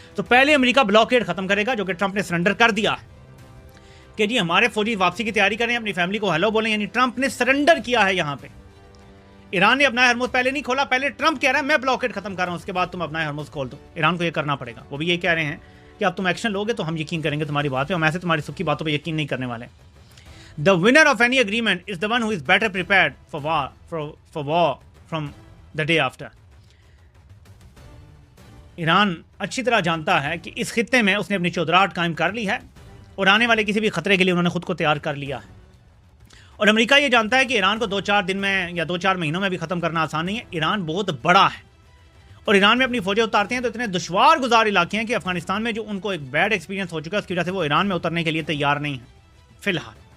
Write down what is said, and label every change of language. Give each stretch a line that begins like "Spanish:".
Hindi: तो पहले America blockade खत्म करेगा, जो कि ट्रंप ने सरेंडर कर दिया कि जी हमारे फौजी वापसी की तैयारी करें, अपनी फैमिली को हेलो बोलें, यानी ट्रंप ने सरेंडर किया है। यहाँ पे ईरान ने अपना हरमुज़ पहले नहीं खोला, पहले ट्रंप कह रहा है मैं ब्लॉकेड खत्म कर रहा हूँ, उसके बाद तुम अपना हरमुज़ खोल दो। ईरान को ये करना पड़ेगा। वो भी ये कह रहे हैं कि अब तुम एक्शन लोगे तो हम यकीन करेंगे तुम्हारी बात पे, हम ऐसे तुम्हारी सुखी बातों पे यकीन नहीं करने वाले।
English: The winner of any agreement is the one who is better prepared for war from the day after.
Hindi: Iran अच्छी तरह जानता है कि इस खित्ते में उसने अपनी चौधराहट कायम कर ली है और आने वाले किसी भी खतरे के लिए उन्होंने खुद को तैयार कर लिया है। और अमेरिका ये जानता है कि ईरान को 2-4 दिन में या 2-4 महीनों में भी ख़त्म करना आसान नहीं है। ईरान बहुत बड़ा है और ईरान में अपनी फौजें उतारते हैं तो इतने दुश्वार गुजार इलाके हैं कि अफगानिस्तान में जो उनको एक बैड एक्सपीरियंस हो चुका है उसकी वजह से वो ईरान में उतरने के लिए तैयार नहीं है फिलहाल।